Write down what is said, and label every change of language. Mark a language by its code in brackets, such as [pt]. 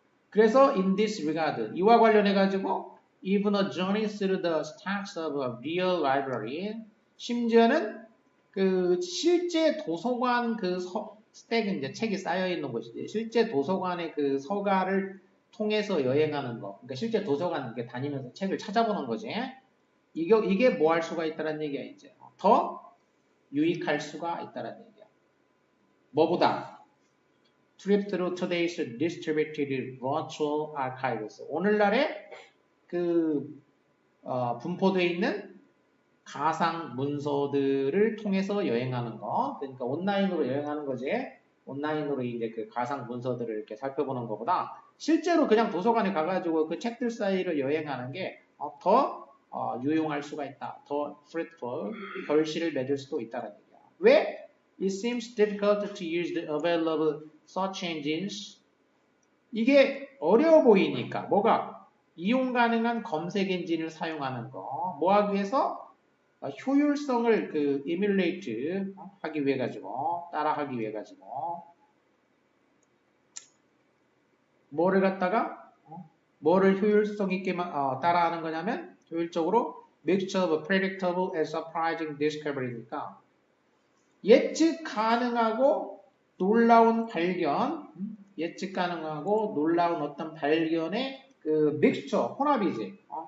[ko] 그래서 [en] in this regard [ko] 이와 관련해 가지고 [en] even a journey through the stacks of a real library [ko] 심지어는 그 실제 도서관 그 스택은 이제 책이 쌓여 있는 곳이지. 실제 도서관의 그 서가를 통해서 여행하는 거. 그러니까 실제 도서관 이렇게 다니면서 책을 찾아보는 거지. 이게 뭐 할 수가 있다는 얘기야, 이제. 더 유익할 수가 있다는 얘기야. 뭐보다? [en] Trip through today's distributed virtual archives. [ko] 오늘날의 그 분포되어 있는 가상 문서들을 통해서 여행하는 거. 그러니까 온라인으로 여행하는 거지. 온라인으로 이제 그 가상 문서들을 이렇게 살펴보는 것보다 실제로 그냥 도서관에 가가지고 그 책들 사이를 여행하는 게 더 유용할 수가 있다. 더 fruitful, 결실을 맺을 수도 있다는 얘기야. 왜? [en] It seems difficult to use the available search engines. [ko] 이게 어려워 보이니까 뭐가? 이용 가능한 검색 엔진을 사용하는 거. 뭐 하기 위해서? 효율성을 그 emulate 하기 위해 가지고 따라하기 위해 가지고 뭐를 갖다가 뭐를 효율성 있게 따라하는 거냐면 효율적으로 [en] mixture of predictable and surprising discovery [ko] 니까 예측 가능하고 놀라운 발견, 예측 가능하고 놀라운 어떤 발견의 그 mixture, 혼합이지.